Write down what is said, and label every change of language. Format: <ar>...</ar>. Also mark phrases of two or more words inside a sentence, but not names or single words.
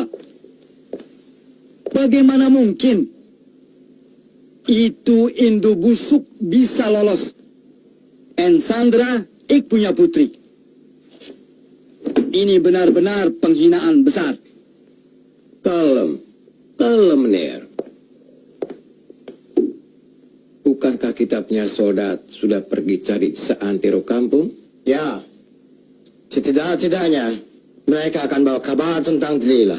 <id>Bagaimana mungkin itu Indo busuk bisa lolos? En Sandra, ik punya putri. Ini benar-benar penghinaan besar. Kalem, meneer. Bukankah kita punya soldat sudah pergi cari seantero kampung? Ya, setidak-tidaknya mereka akan bawa kabar tentang Delilah.</id>